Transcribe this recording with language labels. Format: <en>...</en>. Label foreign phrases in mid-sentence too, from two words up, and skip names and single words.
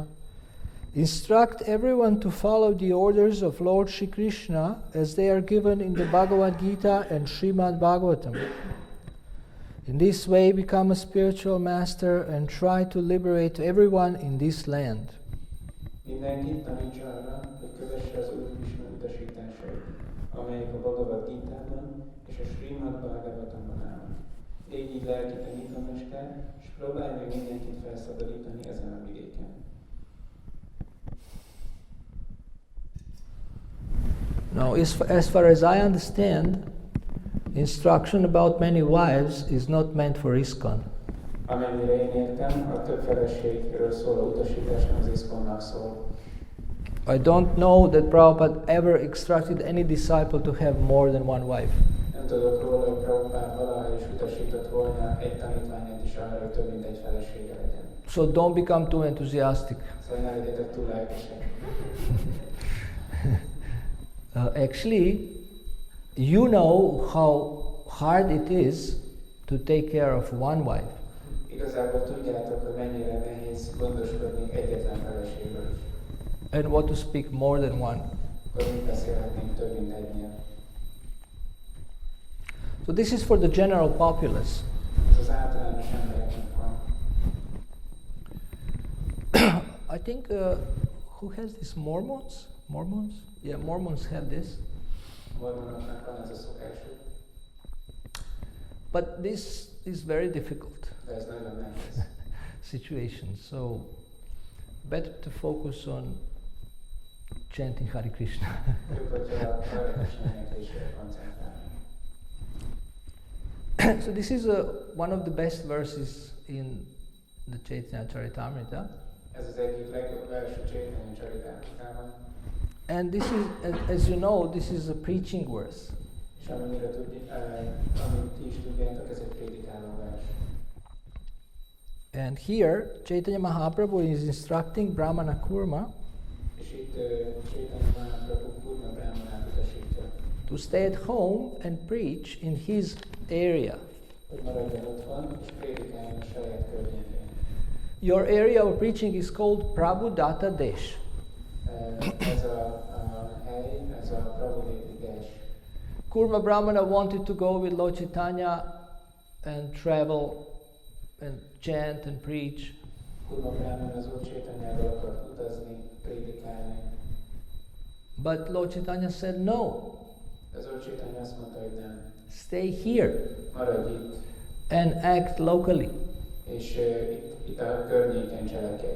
<en>Instruct everyone to follow the orders of Lord Shri Krishna as they are given in the Bhagavad Gita and Srimad Bhagavatam. In this way become a spiritual master and try to liberate everyone in this land.</en> <hu>Mindenkit tanítsa arra, hogy kövesse az Úr Krishna utasításait, amelyek a Bhagavad Gitában és a Srimad Bhagavatamban állnak. Légy így lelki tanítómester, és próbálj meg mindenkit felszabadítani ezen a vidéken.</hu> <en>Now, as far as I understand, instruction about many wives is not meant for ISKCON.</en> <hu>Amennyire én értem, a több feleségről szóló utasítás nem az ISKCON-nak szól.</hu> <en>I don't know that Prabhupada ever instructed any disciple to have more than one wife.</en> <hu>Nem tudok róla, hogy Prabhupád valaha is utasított volna egy tanítványát is arra, hogy több mint egy felesége legyen.</hu> <en>So don't become too enthusiastic.</en> <hu>Szóval ne legyetek túl lelkesek.</hu> <en>Actually, you know how hard it is to take care of one wife.</en> <hu>Igazából tudjátok, hogy mennyire nehéz gondoskodni egyetlen feleségről is.</hu> <en>And what to speak more than one.</en> <hu>Akkor mi beszélhetnénk több mint egynél.</hu> <en>So this is for the general populace.</en> <hu>Ez az általános embereknek van.</hu> <en>I think, who has this? Mormons? Mormons? Yeah, Mormons have this.</en> <hu>Mormonoknak van ez a szokásuk.</hu> <en>But this is very difficult</en> <hu>De ez nagyon nehéz.</hu> <en>situation. So better to focus on chanting Hare Krishna.</en> <hu>Jobb, hogyha a Hare Krishna éneklésére koncentrálnak.</hu> <en>So this is one of the best verses in the Chaitanya Charitamrita.</en> <hu>Ez az egyik legjobb vers a Chaitanya Charitamritában.</hu> <en>And this is, as you know, this is a preaching verse.</en> <hu>És amennyire amit ti is tudjátok, ez egy prédikáló vers.</hu> <en>And here, Chaitanya Mahaprabhu is instructing Brahmana Kurma</en> <hu>És itt Chaitanya Mahaprabhu Kurma Brahmanát utasítja,</hu> <en>to stay at home and preach in his area.</en> <hu>hogy maradjon otthon, és prédikáljon a saját környékén.</hu> <en>Your area of preaching is called Prabhudatta Desh.</en> <hu>Ez a hely, ez a Prabhudati Desh.</hu> <en>Kurma Brahmana wanted to go with Lord Chaitanya and travel and chant and preach.</en> <hu>Kurma Brahman az Úr Chaitanyával akart utazni, prédikálni.</hu> <en>But Lord Chaitanya said no,</en> <hu>Az Úr Chaitanya azt mondta, hogy nem.</hu> <en>stay here</en> <hu>Maradj itt,</hu> <en>and act locally</en> <hu>és itt a környéken cselekedj.</hu>